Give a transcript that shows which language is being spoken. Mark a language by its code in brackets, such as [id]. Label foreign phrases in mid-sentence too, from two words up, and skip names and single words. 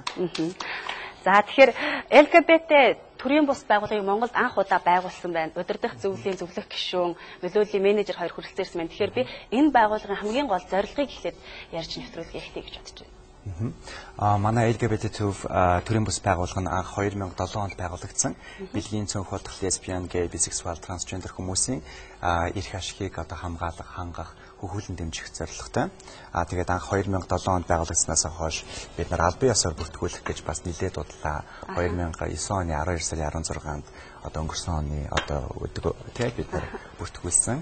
[mn] За тэгэхээр LGBT төрийн бус байгууллагыг Монголд анх удаа байгуулсан байна. Удирдах зөвлөлийн зөвлөх гишүүн, нөлөөллийн менежер хоёр хүрэлцэн ирсэн байна. Тэгэхээр би энэ байгууллагын хамгийн гол зорилгыг эхлээд ярьж нэвтрүүлгээ эхлэе гэж бодож байна. Манай LGBT төв төрийн бус байгууллага нь анх 2007 онд байгуулагдсан. Бэлгийн цөөнх болох [en] lesbian, gay, bisexual, transgender [mn] хүмүүсийн эрх ашигыг одоо хамгаалах, хангах, хөхүүлэн дэмжих зорилготой. Тэгээд анх 2007 онд байгуулагдсанаас хойш бид нар албан ёсоор бүртгүүлэх гэж бас нэлээд удлаа. 2009 оны 12 сарын 16-нд одоо өнгөрсөн оны одоо тэгээд бид нар бүртгүүлсэн.